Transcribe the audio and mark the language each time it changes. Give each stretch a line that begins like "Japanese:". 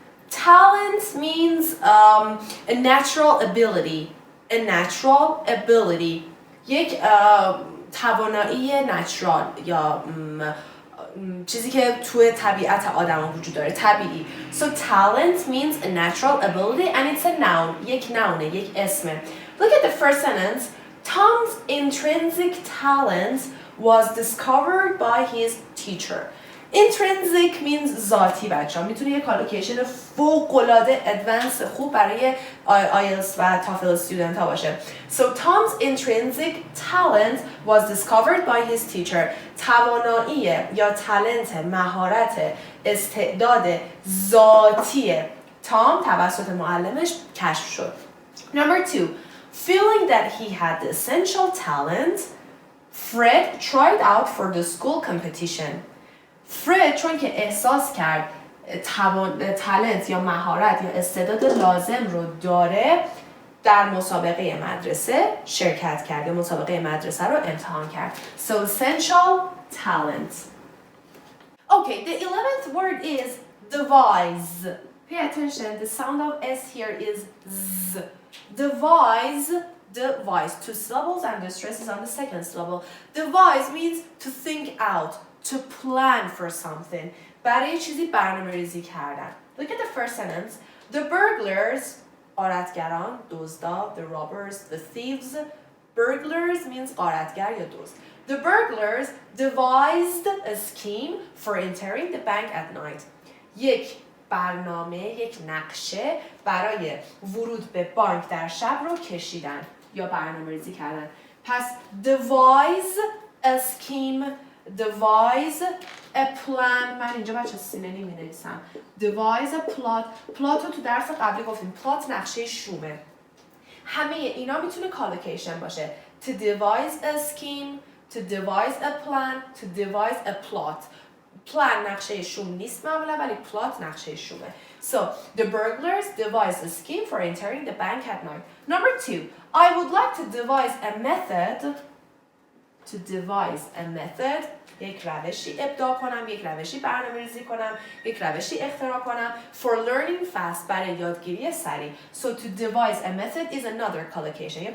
English: Talent means a natural ability.
Persian: یک توانایی نچرال یا چیزی که توی طبیعت آدم وجود داره، طبیعی.
English: So talent means a natural ability and it's a noun.
Persian: یک نونه، یک اسمه.
English: Look at the first sentence. Tom's intrinsic talent was discovered by his teacher. Intrinsic means
Persian: ذاتی بچه‌ها. میتونه یه کالوکیشن فوق‌العاده ادوانس خوب برای IELTS و TOEFL student ها باشه.
English: So Tom's intrinsic talent was discovered by his teacher.
Persian: توانایی یا تالنت، مهارت، استعداد ذاتی تام توسط معلمش کشف شد.
English: Number 2. Feeling that he had the essential talent, Fred tried out for the school competition.
Persian: فرد چون که احساس کرد تالنت یا مهارت یا استعداد لازم رو داره، در مسابقه مدرسه شرکت کرد یا مسابقه مدرسه رو امتحان کرد.
English: So essential talent. Okay, the 11th word is devise. Pay attention, the sound of S here is Z. Devise, devise, 2 syllables and the stress is on the second syllable. Devise means to think out, to plan for something.
Persian: برای چیزی برنامه‌ریزی کردن.
English: Look at the first sentence. The burglars,
Persian: غارتگران، دزدا,
English: the robbers, the thieves. Burglars means
Persian: غارتگر یا دزد.
English: The burglars devised a scheme for entering the bank at night.
Persian: یک برنامه، یک نقشه برای ورود به بانک در شب رو کشیدن یا برنامه‌ریزی کردن. پس devise a scheme, devise a plan. من اینجا بچه سینونیم می‌نویسم.
English: devise a plot.
Persian: plot رو تو درس قبلی گفتیم. plot نقشه شومه. همه اینا میتونه کالوکیشن باشه.
English: to devise a scheme, to devise a plan, to devise a plot.
Persian: plan نقشه شوم نیست معمولا ولی plot نقشه شومه.
English: So the burglars devised a scheme for entering the bank at night. Number 2, I would like to devise a method. To devise a method.
Persian: یک روشی ابداع کنم، یک روشی برنامه‌ریزی کنم، یک روشی اختراع کنم
English: for learning fast
Persian: برای یادگیری سریع.
English: So to devise a method is another collocation.